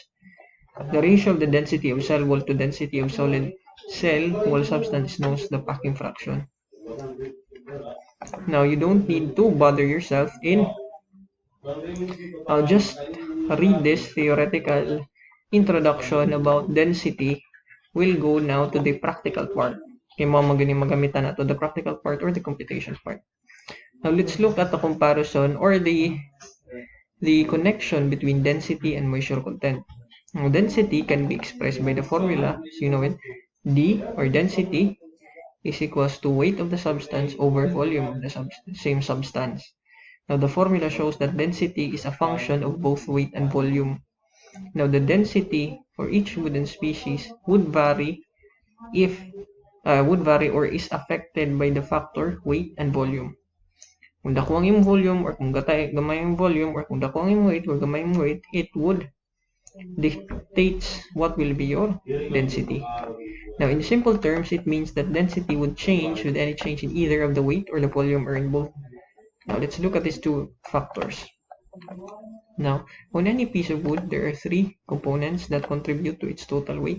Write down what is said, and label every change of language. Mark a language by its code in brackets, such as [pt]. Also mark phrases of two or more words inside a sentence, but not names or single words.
[en] The ratio of the density of cell wall to density of solid cell wall substance is known as the packing fraction. Now, you don't need to bother yourself in just read this theoretical introduction about density. We'll go now to the practical part. [ceb] Yung mga magamitan nato, [en] the practical part or the computation part. Now, let's look at the comparison or the connection between density and moisture content. Now, density can be expressed by the formula, so you know it, D, or density, is equals to weight of the substance over volume of the same substance. Now, the formula shows that density is a function of both weight and volume. Now, the density for each wooden species would vary or is affected by the factor weight and volume. [ceb] Kung dako ang imong volume or kung gamay ang volume or kung dako ang imong weight or gamay ang weight, [en] it would dictates what will be your density. Now, in simple terms, it means that density would change with any change in either of the weight or the volume or in both. Now, let's look at these two factors. Now, on any piece of wood, there are three components that contribute to its total weight.